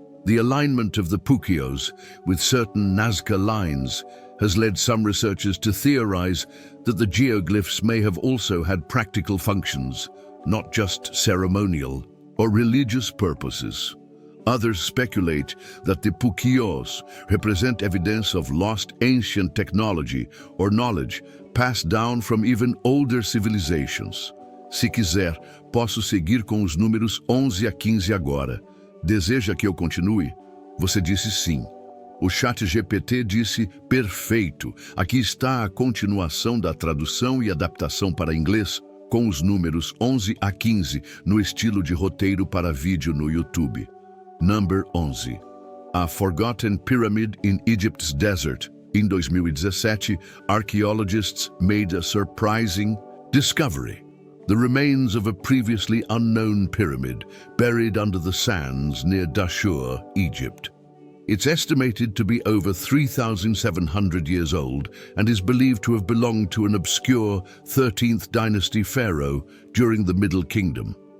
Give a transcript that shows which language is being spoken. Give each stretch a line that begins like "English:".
English: The alignment of the puquios with certain Nazca lines has led some researchers to theorize that the geoglyphs may have also had practical functions, not just ceremonial or religious purposes. Others speculate that the puquios represent evidence of lost ancient technology or knowledge passed down from even older civilizations.
Portuguese: Se quiser, posso seguir com os números 11 a 15 agora. Deseja que eu continue? Você disse sim. O chat GPT disse perfeito. Aqui está a continuação da tradução e adaptação para inglês com os números 11 a 15 no estilo de roteiro para vídeo no YouTube.
English: Number 11. A Forgotten Pyramid in Egypt's Desert. In 2017, archaeologists made a surprising discovery: the remains of a previously unknown pyramid buried under the sands near Dashur, Egypt. It's estimated to be over 3,700 years old and is believed to have belonged to an obscure 13th dynasty pharaoh during the Middle Kingdom.